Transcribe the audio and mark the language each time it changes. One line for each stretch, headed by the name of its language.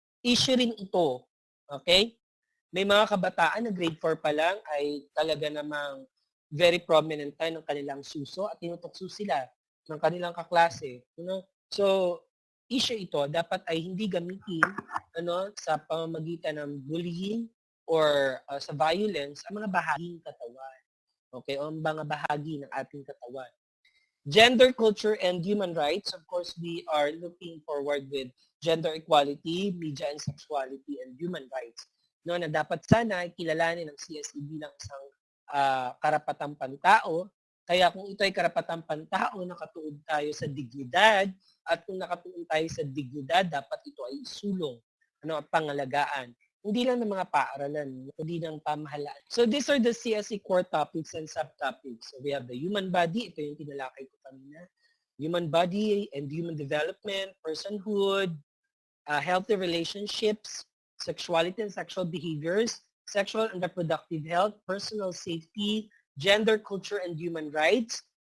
Filipino: Issue rin ito, okay? May mga kabataan na grade 4 pa lang ay talaga namang
English: very prominent
Filipino: tayo ng kanilang suso at tinutokso sila ng kanilang kaklase.
English: You know?
Filipino: So, issue ito dapat ay hindi gamitin sa pamamagitan ng bullying or sa violence ang mga bahaging katawan. Okay? O ang mga bahagi ng ating katawan.
English: Gender, culture, and human rights. Of course, we are looking forward with gender equality, media and sexuality, and human rights.
Filipino: No, na dapat sana kilalanin ng CSE bilang isang karapatang pantao. Kaya kung ito ay karapatang pantao, nakatuon tayo sa dignidad, at kung nakatuon tayo sa dignidad, dapat ito ay isulong, pangalagaan. Hindi lang ng mga paaralan, kundi ng pamahalaan.
English: So these are the CSE core topics and subtopics. So we have the human body,
Filipino: ito yung tinalakay ko kanina.
English: Human body and human development, personhood, healthy relationships, sexuality and sexual behaviors, sexual and reproductive health, personal safety, gender, culture, and human rights.